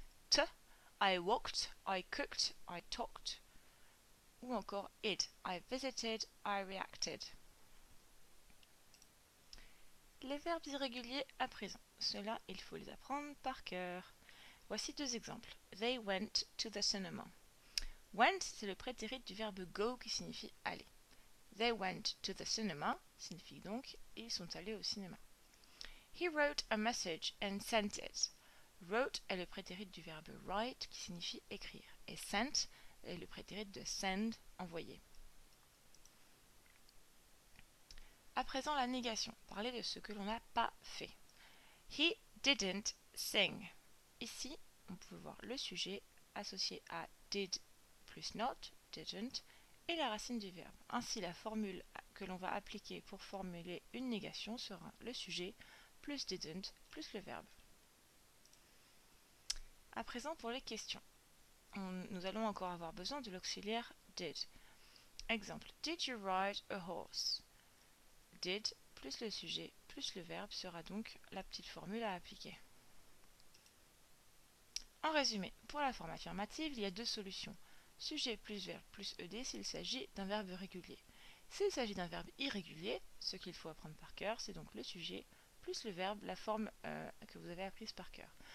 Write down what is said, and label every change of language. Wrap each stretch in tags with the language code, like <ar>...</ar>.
<en>T, I walked, I cooked, I talked.</en> <fr>Ou encore</fr> <en>id, I visited, I reacted.</en> <fr>Les verbes irréguliers à présent. Ceux-là, il faut les apprendre par cœur. Voici deux exemples.</fr> <en>They went to the cinema.</en> <fr>Went, c'est le prétérit du verbe go qui signifie aller.</fr> <en>They went to the cinema</en> <fr>signifie donc ils sont allés au cinéma.</fr> <en>He wrote a message and sent it.</en> <fr>Wrote est le prétérit du verbe write qui signifie écrire. Et sent est le prétérit de send, envoyer. À présent, la négation. Parler de ce que l'on n'a pas fait.</fr> <en>He didn't sing.</en> <fr>Ici, on peut voir le sujet associé à did plus not, didn't, et la racine du verbe. Ainsi, la formule que l'on va appliquer pour formuler une négation sera le sujet plus didn't plus le verbe. À présent, pour les questions. Nous allons encore avoir besoin de l'auxiliaire did.</fr> <en>Exemple, did you ride a horse?</en> <fr>Did plus le sujet plus le verbe sera donc la petite formule à appliquer. En résumé, pour la forme affirmative, il y a deux solutions. Sujet plus verbe plus ed s'il s'agit d'un verbe régulier. S'il s'agit d'un verbe irrégulier, ce qu'il faut apprendre par cœur, c'est donc le sujet plus le verbe, la forme que vous avez apprise par cœur.</fr>